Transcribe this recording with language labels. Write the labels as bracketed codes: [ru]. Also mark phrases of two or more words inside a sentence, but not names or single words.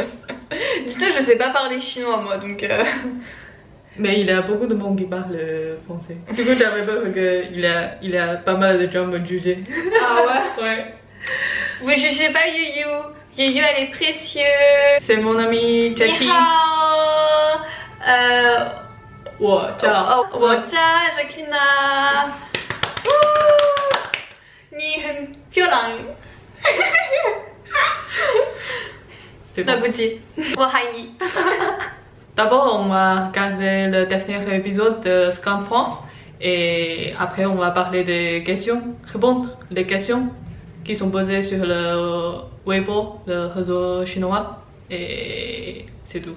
[fr] Dis-toi, je sais pas parler chinois moi donc. Mais il y a beaucoup de monde qui parle français. Du coup, j'avais peur qu'il y a pas mal de gens me juger. Ah ouais? Ouais. Vous jugez pas Yuyu. Yuyu, elle est précieuse. C'est mon ami Jackie. [zh] Ni hao. [fr] Wow, ciao. Oh, ciao, Jacqueline. [zh] Ni 很漂亮。 [fr] C'est [zh] 对 [fr] bon. [zh] 不起，我爱你。 [fr] D'abord, on va regarder le dernier épisode de Scam France. Et après, on va parler des questions, répondre les questions qui sont posées sur le Weibo, le réseau chinois. Et c'est tout.